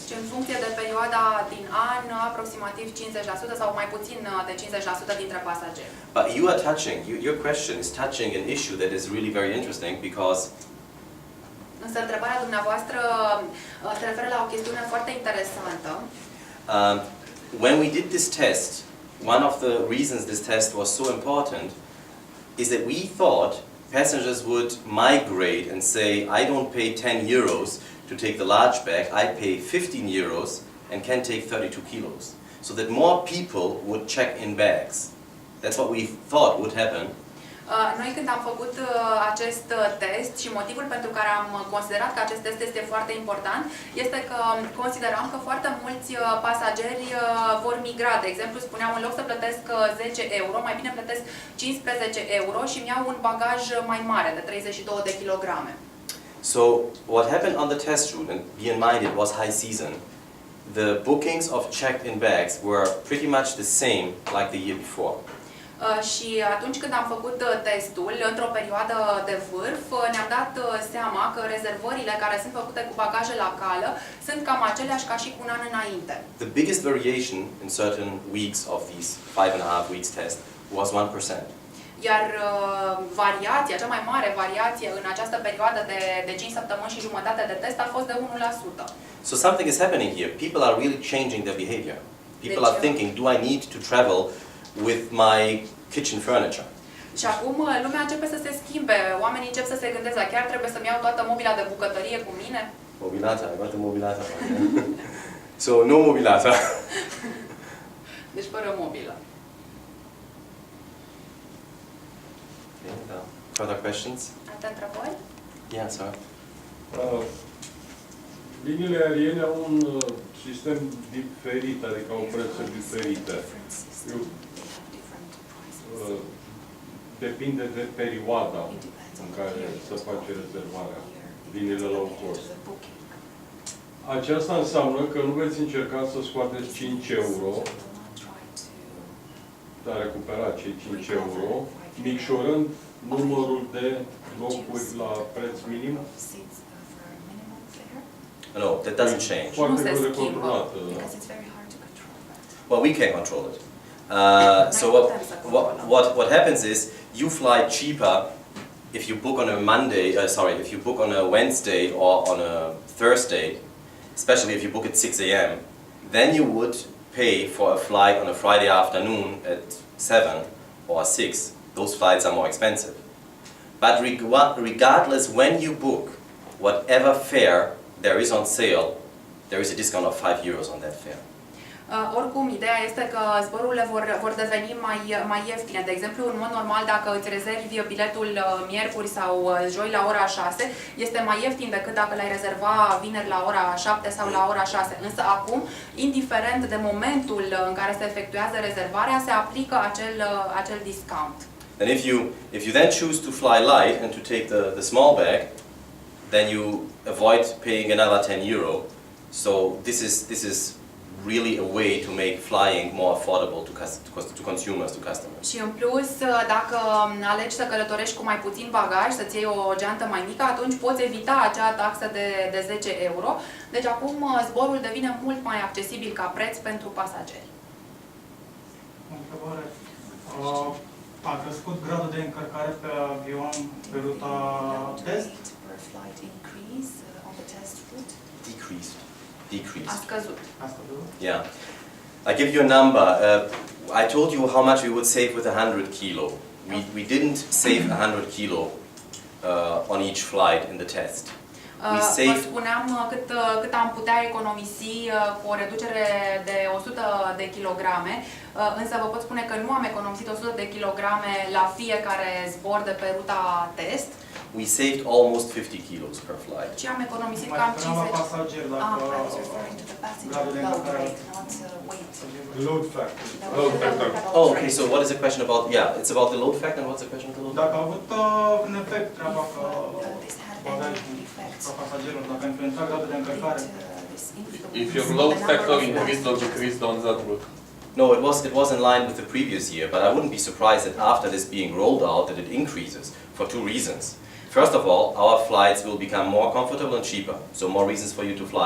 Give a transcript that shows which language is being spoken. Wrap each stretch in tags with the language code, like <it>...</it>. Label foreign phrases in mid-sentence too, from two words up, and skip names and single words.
<ro>În funcție de perioada din an, aproximativ 50% sau mai puțin de 50% dintre pasageri.</ro> <en>But you are touching, your question is touching an issue that is really very interesting because</en> <ro>Însă întrebarea dumneavoastră se referă la o chestiune foarte interesantă.</ro> <en>When we did this test, one of the reasons this test was so important is that we thought passengers would migrate and say, I don't pay 10 euros to take the large bag, I pay 15 euros and can take 32 kilos. So that more people would check in bags. That's what we thought would happen.</en> <ro>Noi când am făcut acest test și motivul pentru care am considerat că acest test este foarte important este că consideram că foarte mulți pasageri vor migra. De exemplu, spuneam, în loc să plătesc 10 euro, mai bine plătesc 15 euro și îmi iau un bagaj mai mare, de 32 de kilograme.</ro> <en>So what happened on the test route, and be in mind it was high season, the bookings of checked-in bags were pretty much the same like the year before.</en> <ro>Și atunci când am făcut testul, într-o perioadă de vârf, ne-am dat seama că rezervările care sunt făcute cu bagaje la cală sunt cam aceleași ca și cu un an înainte.</ro> <en>The biggest variation in certain weeks of these 5.5 weeks test was 1%.</en> <ro>Iar variația, cea mai mare variație în această perioadă de 5 săptămâni și jumătate de test a fost de 1%.</ro> <en>So something is happening here. People are really changing their behavior. People are thinking, do I need to travel with my kitchen furniture?</en> <ro>Și acum lumea începe să se schimbe, oamenii încep să se gândeze, chiar trebuie să-mi iau toată mobila de bucătărie cu mine? Mobilata,</ro> <en>I got the mobilata. So no mobilata.</en> <ro>Deci fără mobilă.</ro> <en>Further questions?</en> <ro>Alte întrebări?</ro> <en>Yeah, sir.</en> <ro>Liniile aeriene au un sistem diferit, adică au prețuri diferite. Depinde de perioada în care se face rezervarea, liniile</ro> <en>low cost.</en> <ro>Aceasta înseamnă că nu veți încerca să scoateți 5 euro, de a recupera cei 5 euro, micșorând numărul de locuri la preț minim.</ro> <en>No, that doesn't change.</en> <ro>Foarte greu de controlat.</ro> <en>Well, we can control it. So what happens is you fly cheaper if you book on a Monday. If you book on a Wednesday or on a Thursday, especially if you book at 6 a.m. Then you would pay for a flight on a Friday afternoon at 7 or 6. Those flights are more expensive. But regardless when you book, whatever fare there is on sale, there is a discount of 5 euros on that fare.</en> <ro>Oricum, ideea este că zborurile vor deveni mai ieftine. De exemplu, în mod normal, dacă îți rezervi biletul miercuri sau joi la ora 6, este mai ieftin decât dacă l-ai rezerva vineri la ora 7 sau la ora 6. Însă acum, indiferent de momentul în care se efectuează rezervarea, se aplică acel discount.</ro> <en>And if you then choose to fly light and to take the small bag, then you avoid paying another 10 euro. So this is really a way to make flying more affordable to consumers, to customers.</en> <ro>Și în plus, dacă alegi să călătorești cu mai puțin bagaj, să-ți iei o geantă mai mică, atunci poți evita acea taxă de 10 euro. Deci acum zborul devine mult mai accesibil ca preț pentru pasageri. Întrebare. A crescut gradul de încărcare pe avion pe ruta test?</ro> <en>Decreased.</en> <ro>A scăzut.</ro> <en>Yeah. I give you a number. I told you how much we would save with 100 kilo. We didn't save 100 kilo on each flight in the test.</en> <ro>Vă spuneam cât am putea economisi cu o reducere de 100 de kilograme, însă vă pot spune că nu am economisit 100 de kilograme la fiecare zbor de pe ruta test.</ro> <en>We saved almost 50 kilos per flight.</en> <ro>Și am economisit cam 50.</ro> <en>Load factor. Oh, okay, so what is the question about? Yeah, it's about the load factor, and what's the question of the load</en> <ro>Dacă</ro> <en>factor?</en> <ro>a avut un efect treaba că pasagerul, dacă a influențat gradul de încărcare.</ro> <en>If your load factor increased or decreased on that route? No, it was in line with the previous year, but I wouldn't be surprised that after this being rolled out that it increases for two reasons. First of all, our flights will become more comfortable and cheaper, so more reasons for you to fly.</en>